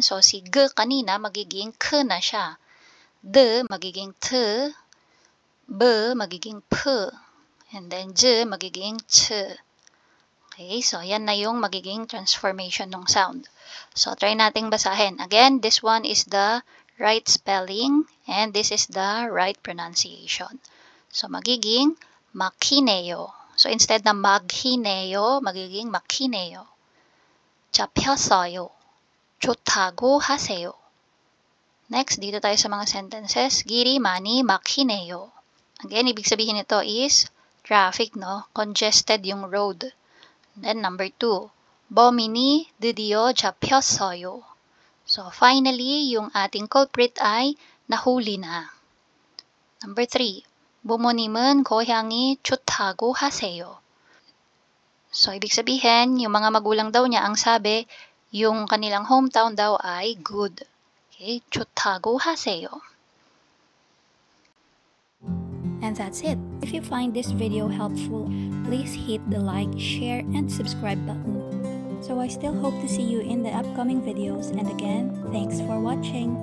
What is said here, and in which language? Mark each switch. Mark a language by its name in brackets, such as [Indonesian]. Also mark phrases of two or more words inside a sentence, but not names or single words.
[Filipino] So si g kanina magiging k na siya. D magiging t, b magiging p, and then j magiging ch. Okay, so yan na yung magiging transformation ng sound. So try nating basahin. [English] Again, this one is the right spelling and this is the right pronunciation. [Filipino] So magiging makineyo. So instead na maghineyo, magiging makineyo. [Korean] 잡혔어요. 좋다고 하세요. [Filipino] Next, dito tayo sa mga sentences. [Korean] 길이 많이 막히네요. [Filipino] Again, ibig sabihin nito is traffic, no? [English] Congested yung road. Then number 2, [Korean] 범인이 드디어 잡혔어요. [Filipino] So finally, yung ating culprit ay nahuli na. [English] Number 3, [Korean] 부모님은 고향이 좋다고 하세요. [Filipino] So ibig sabihin, yung mga magulang daw niya ang sabi, yung kanilang hometown daw ay good. [Korean] Okay, 좋다고 하세요. [English] And that's it. If you find this video helpful, please hit the like, share, and subscribe button. So I still hope to see you in the upcoming videos, and again, thanks for watching.